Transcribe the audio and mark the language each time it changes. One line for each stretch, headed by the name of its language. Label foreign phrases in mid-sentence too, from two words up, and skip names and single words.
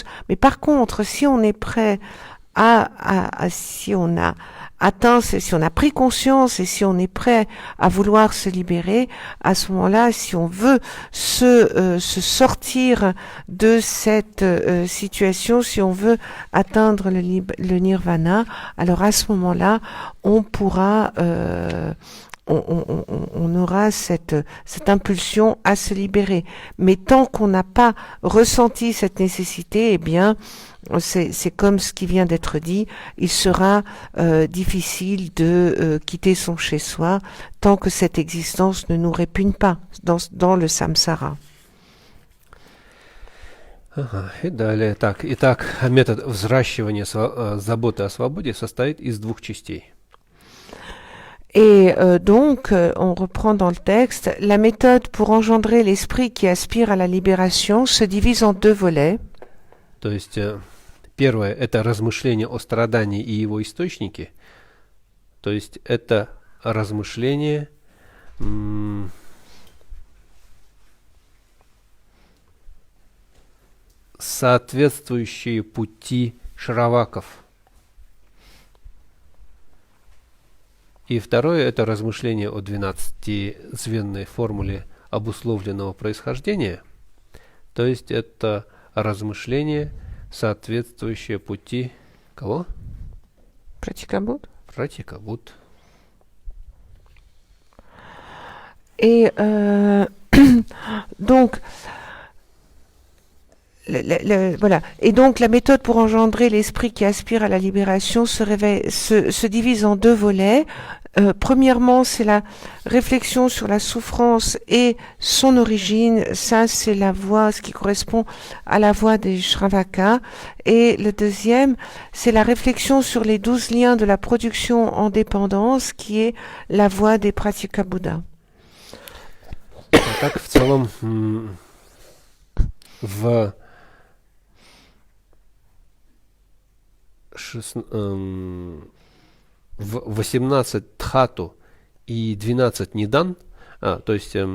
French: Mais par contre, si on est prêt si on a atteint, si on a pris conscience et si on est prêt à vouloir se libérer, à ce moment-là, si on veut se sortir de cette situation, si on veut atteindre le nirvana, alors à ce moment-là, on pourra on aura cette impulsion à se libérer. Mais tant qu'on n'a pas ressenti cette nécessité, eh bien, c'est comme ce qui vient d'être dit, il sera difficile de quitter son chez-soi tant que cette existence ne nous répugne pas dans le samsara.
Russian: И далее так. Итак, метод взращивания заботы о свободе состоит из двух частей.
French: Et donc, on reprend dans le texte, la méthode pour engendrer l'esprit qui aspire à la libération se divise en deux volets.
Russian: То есть, первое – это размышление о страдании и его источнике. То есть, это размышление соответствующие пути шраваков. И второе – это размышление о 12-звенной формуле обусловленного происхождения. То есть, это размышление, соответствующее пути кого? Pratikabhut. Pratikabhut.
French: Et donc, voilà. Et donc, la méthode pour engendrer l'esprit qui aspire à la libération se divise en deux volets. Premièrement, c'est la réflexion sur la souffrance et son origine. Ça, c'est la voie, ce qui correspond à la voie des Shravaka. Et le deuxième, c'est la réflexion sur les 12 liens de la production en dépendance, qui est la voie des Pratyeka Bouddha.
Russian: Так, в целом, в 18 тхату и 12 нидан, то есть